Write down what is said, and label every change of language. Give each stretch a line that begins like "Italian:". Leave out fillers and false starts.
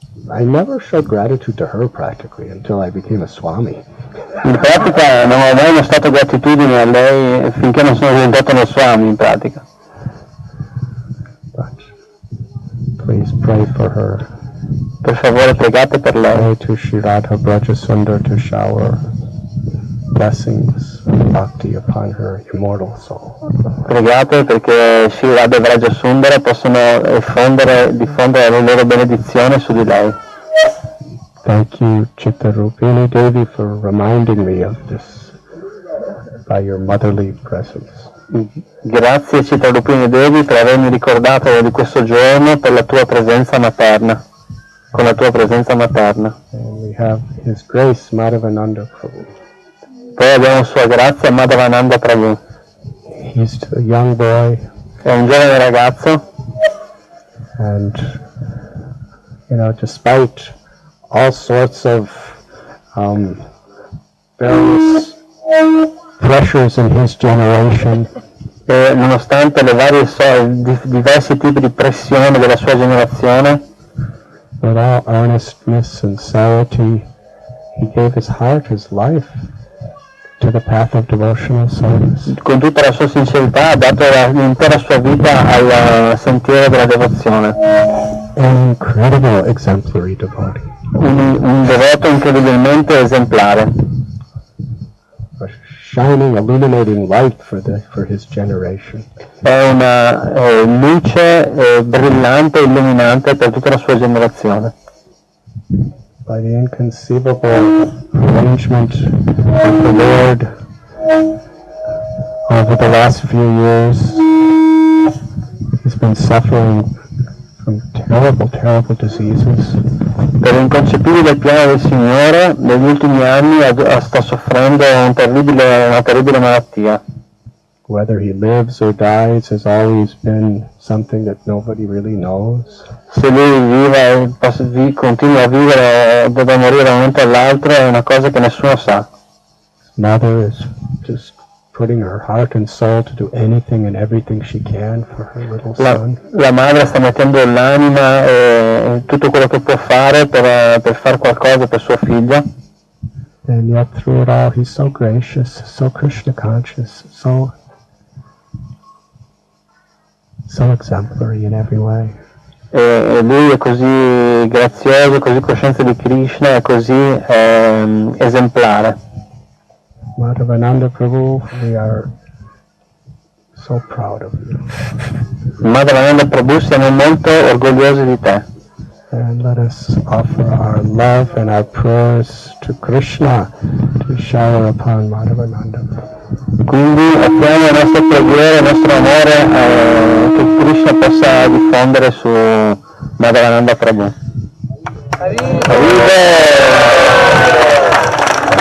English: I never showed gratitude to her practically until I became a Swami.
Italian: In pratica non ho mai mostrato gratitudine a lei finché non sono diventato uno Swami, in pratica.
English: But please pray for her.
Italian: Per favore pregate per lei.
English: Pray to Shri Radha Brajasundar to shower blessings and bhakti upon her immortal soul.
Italian: Pregate perché Shri Radha e Vrajasundara possono diffondere le loro benedizioni su di lei.
English: Thank you, Chittarupini Devi, for reminding me of this by your motherly presence.
Italian: Grazie Chittarupini Devi per avermi ricordato di questo giorno per la tua presenza materna, con la tua presenza materna.
English: And we have His Grace, Madhavananda Prabhu.
Italian: Poi abbiamo Sua Grazia Madhavananda Prabhu.
English: He's a young boy.
Italian: È un giovane ragazzo.
English: And, despite all sorts of various pressures in his generation,
Italian: E nonostante le varie diversi tipi di pressione della sua generazione,
English: with all earnestness and sincerity, he gave his heart, his life to the path of devotional service.
Italian: con tutta la sua sincerità ha dato l'intera sua vita al sentiero della devozione.
English: An incredible exemplary devotee.
Italian: Un devoto incredibilmente esemplare.
English: A shining, illuminating light for his generation.
Italian: È una luce brillante e illuminante per tutta la sua generazione.
English: By the inconceivable arrangement of the Lord over the last few years, he's been suffering from terrible, terrible diseases.
Italian: Per l'inconcepibile piano del Signore, negli ultimi anni sta soffrendo una terribile malattia.
English: Whether he lives or dies has always been something that nobody really knows.
Italian: Se lui continua a vivere o deve morire da un momento all'altro è una cosa che nessuno sa.
English: His mother is just putting her heart and soul to do anything and everything she can for her little son.
Italian: La madre sta mettendo l'anima e tutto quello che può fare per fare qualcosa per sua figlia.
English: And yet through it all he's so gracious, so Krishna conscious, so exemplary in every way.
Italian: E lui è così grazioso, così coscienza di Krishna, è così esemplare.
English: Madhavananda Prabhu, we are so proud of you.
Italian: Madhavananda Prabhu, siamo molto orgogliosi di te.
English: And let us offer our love and our prayers to Krishna to shower upon Madhavananda Prabhu.
Italian: Quindi offriamo le nostre preghiere, il nostro amore che Krishna possa diffondere su Madhavananda Prabhu. Arriva!